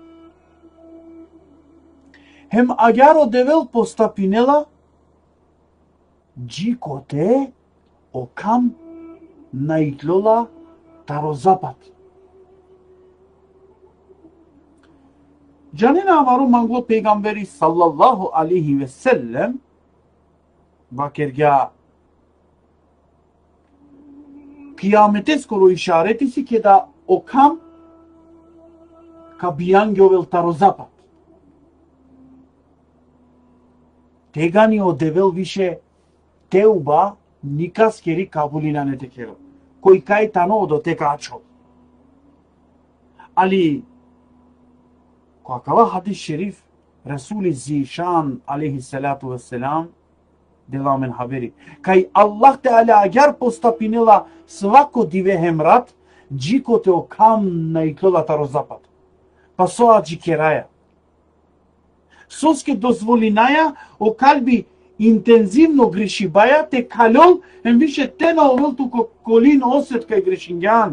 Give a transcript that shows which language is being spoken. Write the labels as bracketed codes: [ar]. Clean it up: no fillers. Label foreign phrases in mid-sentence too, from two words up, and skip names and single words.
[rom] Хем агар одевел постапинела, джикоте окам наитлола таро запад. Джанена амару мангло пейгамбери [ar] صلى الله عليه وسلم [rom] бакергя киямете скоро ишарети си ке да окам ка бијангјовел тарозапад. Тега ни одевел више теуба никас кери кабулина не текерел. Кој кај тано одо тека ачо. Али коакава хадис шериф Расули Зишан [ar] عليه الصلاة والسلام [rom] дела мен хабери. Кај Аллах Теала агар постапинела свако диве хемрат, джикоте окам на иклела тарозапад. Па соа джикераја. Соске дозволинаја о калби интензивно грешибаја те калол ем више те на овел туко колин осет кај грешингјан.